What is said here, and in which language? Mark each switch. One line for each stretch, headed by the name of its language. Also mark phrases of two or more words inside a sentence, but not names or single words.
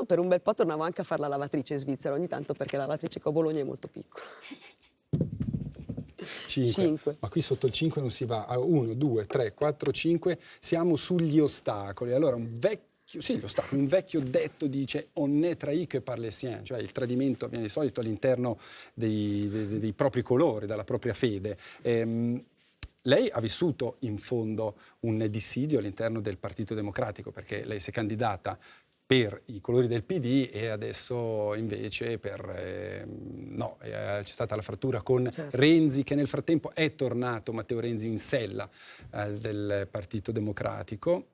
Italian: Per un bel po' tornavo anche a fare la lavatrice in Svizzera ogni tanto, perché la lavatrice che ho a Bologna è molto piccola. 5. Ma qui sotto il 5 non si va. 1, 2, 3, 4, 5. Siamo sugli ostacoli. Allora, un vecchio detto dice
French: on ne trahit que par les siens,
Italian: cioè il tradimento avviene di solito all'interno dei propri colori, dalla propria fede. Lei ha vissuto in fondo un dissidio all'interno del Partito Democratico, perché lei si è candidata per i colori del PD e adesso invece c'è stata la frattura con Renzi, che nel frattempo è tornato, Matteo Renzi, in sella del Partito Democratico.